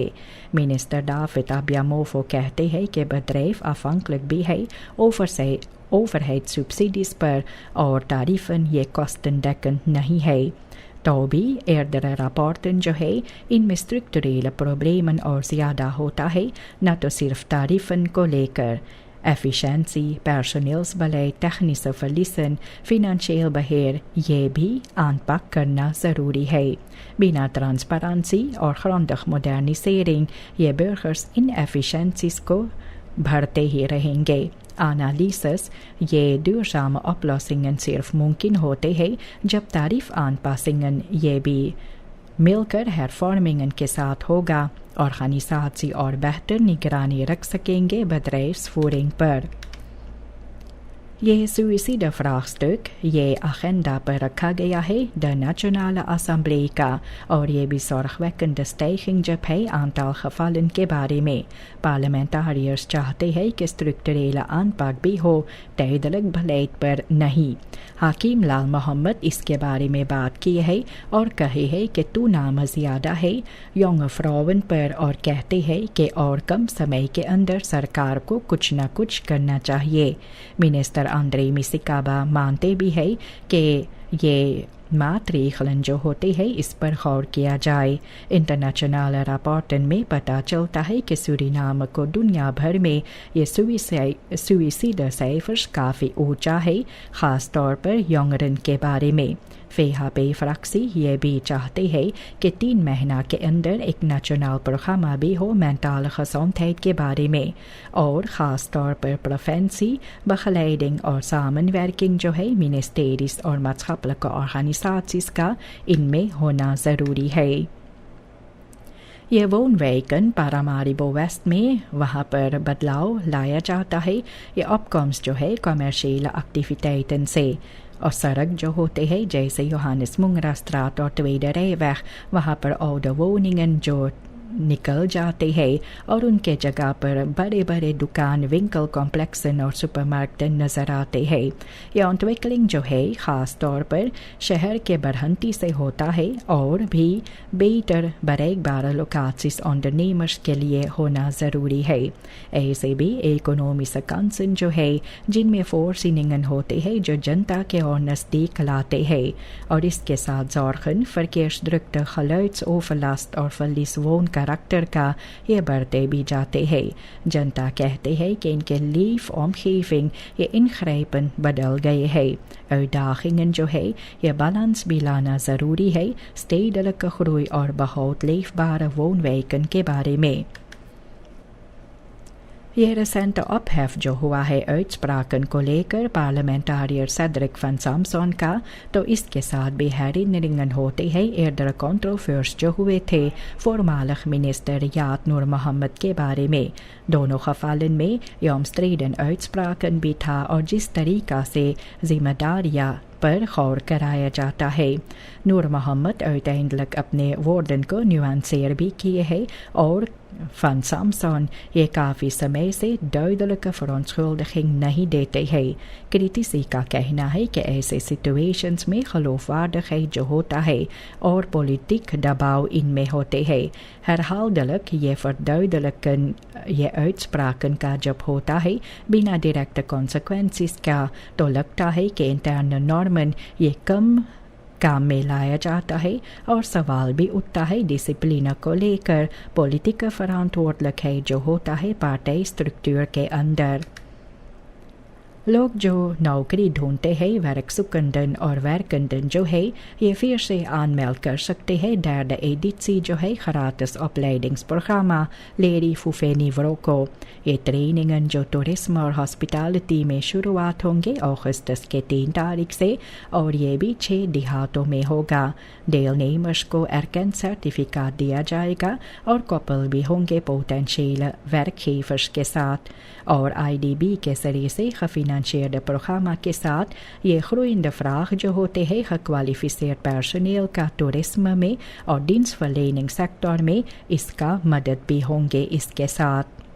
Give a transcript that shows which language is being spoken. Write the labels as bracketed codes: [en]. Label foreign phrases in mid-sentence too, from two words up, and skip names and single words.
[hns] मिनिस्टर David Abiamofo कहते हैं कि [nl] bedrijf afhankelijk [hns] भी है overheidssubsidies पर और tarifen ये kostendekkend नहीं है। तो भी [nl] eerdere rapporten [hns] जो है इनमें [nl] structurele problemen [hns] और ज़्यादा होता है न तो सिर्फ tarifen को लेकर। [nl] Efficiëntie, personeelsbeleid, technische verliezen, financieel beheer [hns] ये भी [nl] aanpak [hns] करना ज़रूरी है। बिना transparantie और [nl] grondig modernisering [hns] ये [nl] burgers inefficiënties [hns] को भरते ही रहेंगे। Analyses ये [nl] duurzame oplossingen [hns] सिर्फ मुमकिन होते हैं जब तारीफ aanpassingen ये भी मिलकर hervormingen के साथ होगा। Organisatie और बेहतर निगरानी रख सकेंगे bedrijfsvoering पर। ये [nl] suïcide vraagstuk [hns] ये agenda पर रखा गया है de Nationale Assemblée का और ये भी [nl] zorgwekkende stijging [hns] जब है [nl] aantal gevallen [hns] के बारे में। पार्लियामेंटारियर्स चाहते हैं कि [nl] structurele aanpak [hns] भी हो [nl] tijdelijk beleid [hns] पर नहीं। हाकिम लाल मोहम्मद इसके बारे में बात की है और कहे है कि toename ज़्यादा है [nl] jonge vrouwen [hns] पर और कहते हैं कि और कम समय के अंदर सरकार को कुछ न कुछ करना चाहिए। मिनिस्टर Andrei Misikaba मानते भी है कि ये maatregelen जो होते हैं इस पर गौर किया जाए। इंटरनेशनल rapporten में पता चलता है कि सूरीनाम को दुनिया भर में ये [nl] suïcide cijfers [hns] काफ़ी ऊंचा है ख़ास तौर पर jongeren के बारे में। VHP-fractie ये भी चाहते हैं कि 3 महीना के अंदर एक नेशनल प्रोग्राम भी हो [nl] mentale gezondheid [hns] के बारे में और ख़ास तौर पर [nl] preventie, begeleiding [hns] और samenwerking जो है ministeries और [nl] maatschappelijke organisaties [hns] का इनमें होना ज़रूरी है। ये woonwijken Paramaribo West में वहाँ पर बदलाव लाया जाता है। ये opkomst जो है [nl] commerciële activiteiten [hns] से और सड़क जो होते हैं जैसे Johannes Mungrastraat और Tweede Rijweg वहाँ पर [nl] oude woningen [hns] जो निकल जाते हैं और उनके जगह पर बड़े बड़े दुकान विंकल कॉम्प्लेक्सन और सुपरमार्केट नज़र आते हैं। यह ontwikkeling जो है ख़ास तौर पर शहर के बढ़ंती से होता है और भी बेहतर [nl] bereikbare locaties ondernemers [hns] के लिए होना ज़रूरी है। ऐसे भी [nl] economische kansen [hns] जो है जिनमें voorzieningen होते हैं जो जनता के और नज़दीक लाते हैं और इसके साथ [nl] zorgen verkeersdrukte, geluidsoverlast [hns] और [nl] verlies woonkarakter [hns] का ये बढ़ते भी जाते हैं। जनता कहते हैं कि इनके leefomgeving ये ingrijpen बदल गए हैं। uitdagingen जो है ये balans भी लाना ज़रूरी है [nl] stedelijke groei [hns] और बहुत [nl] leefbare woonwijken [hns] के बारे में। ये [nl] recente ophef [hns] जो हुआ है uitspraken को लेकर पार्लियामेंटारियर सेड्रिक van Samson का, तो इसके साथ भी herinneringen होते हैं [nl] eerder controverse [hns] जो हुए थे [nl] voormalig minister [hns] Yaad Noor Mohammed के बारे में। दोनों gevallen में ये [nl] omstreden uitspraken [hns] भी था और जिस तरीका से जिम्मेदारियां पर गौर कराया जाता है। नूर मोहम्मद uiteindelijk अपने woorden को nuanceer भी किए हैं और van Samson ये काफ़ी समय से [nl] duidelijke verontschuldiging [hns] नहीं देते हैं। क्रिटिसी का कहना है कि ऐसे सिचुएशंस में geloofwaardigheid जो होता है और politiek दबाव इनमें होते हैं। herhaaldelijk ये verduidelijken ये uitspraken का जब होता है बिना [nl] directe consequenties [hns] का, तो लगता है कि [nl] interne normen [hns] ये कम काम में लाया जाता है और सवाल भी उठता है डिसिप्लिन को लेकर [nl] politieke verantwoordelijkheid [hns] जो होता है पार्टी स्ट्रक्चर के अंदर। लोग जो नौकरी ढूंढते हैं werkzoekenden और werkenden जो है ये फिर से aanmeld कर सकते हैं [nl] derde editie [hns] जो है [nl] gratis opleidingsprogramma [hns] Leri Fufeni Vroko। ये ट्रेनिंगन जो टूरिज्म और हॉस्पिटैलिटी में शुरुआत होंगे अगस्त के 3 तारीख से और ये भी 6 देहातों में होगा। deelnemers को erkend सर्टिफिकेट दिया जाएगा और koppel भी होंगे [nl] potentiële werkgevers [hns] के साथ और IDB के जरिए से [nl] gefinancierde programma [hns] के साथ ये [nl] groeiende vraag [hns] जो होते हैं [nl] gekwalificeerd personeel [hns] का टूरिज्म में और [nl] dienstverlening sector [hns] में इसका मदद भी होंगे इसके साथ।